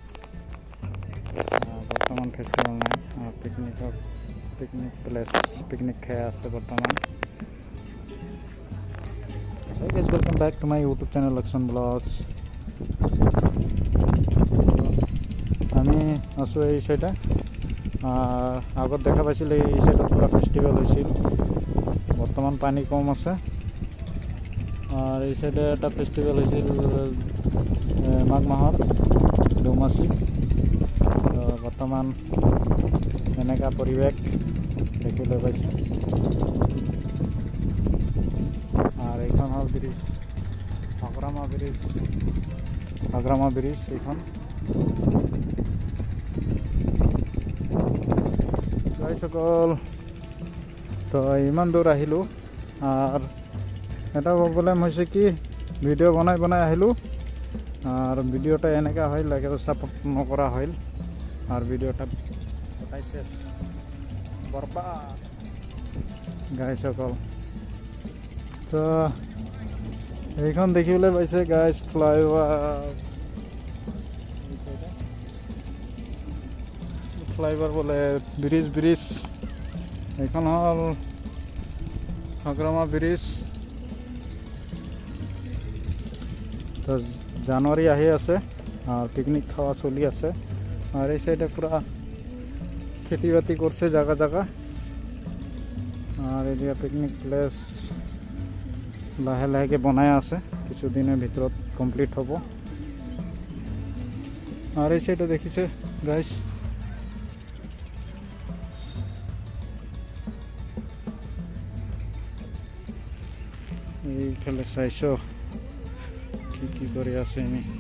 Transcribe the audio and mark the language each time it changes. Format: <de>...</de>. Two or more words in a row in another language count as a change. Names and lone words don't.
<as>বৰ্তমান ফেষ্টিভেল নাই</as> <en>picnic place</en> <as>পিকনিক খাই আছে বৰ্তমান</as> <en>Hey guys, welcome back to my YouTube channel Lakshman Vlogs</en> <as>আমি আছো এই সাইডে আগত দেখা পাইছিল এই সাইডত পুরা ফেষ্টিভেল হৈছিল বৰ্তমান পানী কম আছে আর এই সাইডে একটা ফেষ্টিভেল হৈছিল মাঘ মাহৰ ডুমাসী বৰ্তমান এনেকা পৰিৱেশ দেখিবলৈ পাইছে আর এইখন হল ব্রিজ হাগ্ৰামা ব্রিজ এইখন সকল তো ইমান দূৰ আহিলো আর এটা প্রবলেম হয়েছে কি ভিডিও বনাই আহিলো আর ভিডিওটা এনেকা হইল লাগে সাপোর্ট নকরা হইল আর ভিডিওটা কোথায় শেষ বরবাদ গাইস সকল তো এইখন দেখিবলৈ পাইছে গাইস ফ্লাইওভার বলে ব্রিজ এইখন হল হাগ্ৰামা ব্রিজ তো জানুয়ারি আহি আছে আর পিকনিক খাওয়া চলি আছে আর এই সাইডে পুরা খেতি বাতি করছে জায়গা জায়গা আর এদিকে</as> <en>picnic place</en> <as>লাহে লাহেকে বনাই আছে কিছুদিনের ভিতৰত কমপ্লিট হব আর এই সাইডে দেখিছে গাইস এইফালে চাইছো কি করে আছে আমি</as>